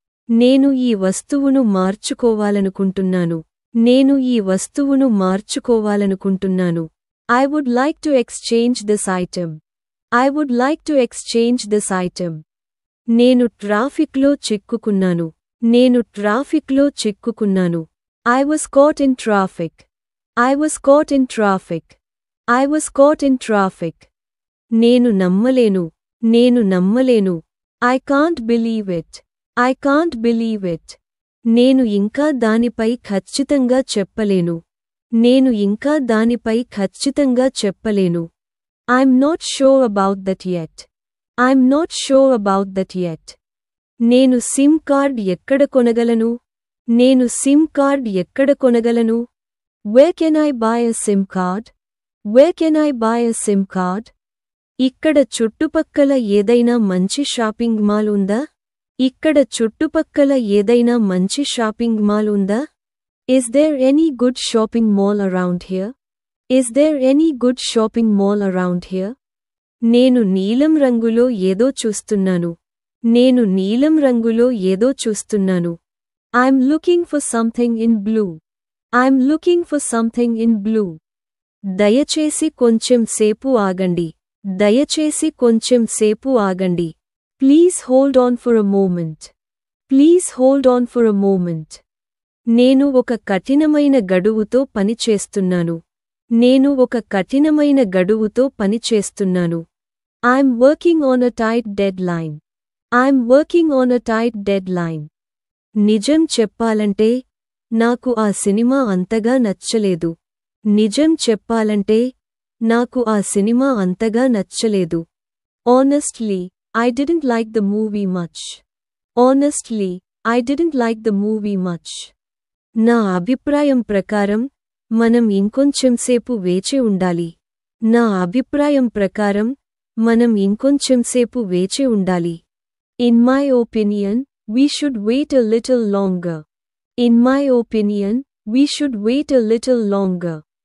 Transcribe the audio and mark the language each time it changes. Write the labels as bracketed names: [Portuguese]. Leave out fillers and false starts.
[Telugu] నేను ఈ వస్తువును మార్చుకోవాలనుకుంటున్నాను. నేను ఈ వస్తువును మార్చుకోవాలనుకుంటున్నాను. [English] I would like to exchange this item. I would like to exchange this item. [Telugu] నేను ట్రాఫిక్లో చిక్కుకున్నాను. నేను ట్రాఫిక్లో చిక్కుకున్నాను. [English] I was caught in traffic. I was caught in traffic. I was caught in traffic. [Telugu] నేను నమ్మలేను. నేను నమ్మలేను. [English] I can't believe it. I can't believe it. [Telugu] నేను ఇంకా దానిపై ఖచ్చితంగా చెప్పలేను. నేను ఇంకా దానిపై ఖచ్చితంగా చెప్పలేను. [English] I'm not sure about that yet. I'm not sure about that yet. [Telugu] నేను సిమ్ కార్డ్ ఎక్కడ కొనగలను? నేను సిమ్ కార్డ్ ఎక్కడ కొనగలను? [English] Where can I buy a SIM card? Where can I buy a SIM card? [Telugu] ఇక్కడ చుట్టుపక్కల ఏదైనా మంచి షాపింగ్ మాల్ ఉందా? ఇక్కడ చుట్టుపక్కల ఏదైనా మంచి షాపింగ్ మాల్ ఉందా? [English] Is there any good shopping mall around here? Is there any good shopping mall around here? [Telugu] నేను నీలం రంగులో ఏదో చూస్తున్నాను. నేను నీలం రంగులో ఏదో చూస్తున్నాను. [English] I'm looking for something in blue. I'm looking for something in blue. [Telugu] దయచేసి కొంచెం సేపు ఆగండి. దయచేసి కొంచెం సేపు ఆగండి. [English] Please hold on for a moment. Please hold on for a moment. [Telugu] నేను ఒక కఠినమైన గడువుతో పని చేస్తున్నాను. నేను ఒక కఠినమైన గడువుతో పని చేస్తున్నాను. [English] I'm working on a tight deadline. I'm working on a tight deadline. [Telugu] నిజం చెప్పాలంటే నాకు ఆ సినిమా అంతగా నచ్చలేదు. నిజం చెప్పాలంటే నాకు ఆ సినిమా అంతగా నచ్చలేదు. [English] Honestly, I didn't like the movie much. Honestly, I didn't like the movie much. [Telugu] నా అభిప్రాయం ప్రకారం మనం ఇంకొంచెంసేపు వేచి ఉండాలి. నా అభిప్రాయం ప్రకారం మనం ఇంకొంచెంసేపు వేచి ఉండాలి. [English] In my opinion, we should wait a little longer. In my opinion, we should wait a little longer.